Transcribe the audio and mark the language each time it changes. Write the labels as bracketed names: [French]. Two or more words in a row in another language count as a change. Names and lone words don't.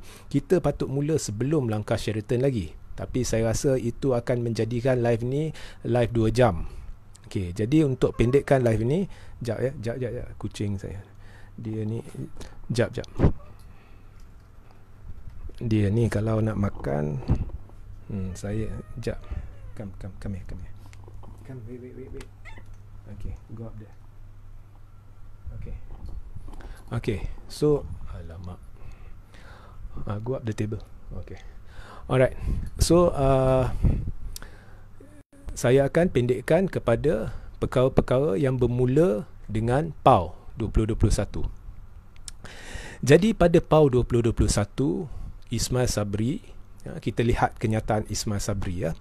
[Malay] Kita patut mula sebelum langkah Sheraton lagi, tapi saya rasa itu akan menjadikan live ni live 2 jam. Okey, jadi untuk pendekkan live ni, jap, kucing saya, dia ni, jap, dia ni kalau nak makan, saya, jap, [English] come here, wait. Okay, go up there. Okay, so, alamak, go up the table. Okay, alright. [Malay] So, saya akan pendekkan kepada perkara-perkara yang bermula dengan PAU 2021. Jadi pada PAU 2021, Ismail Sabri, kita lihat kenyataan Ismail Sabri, ya.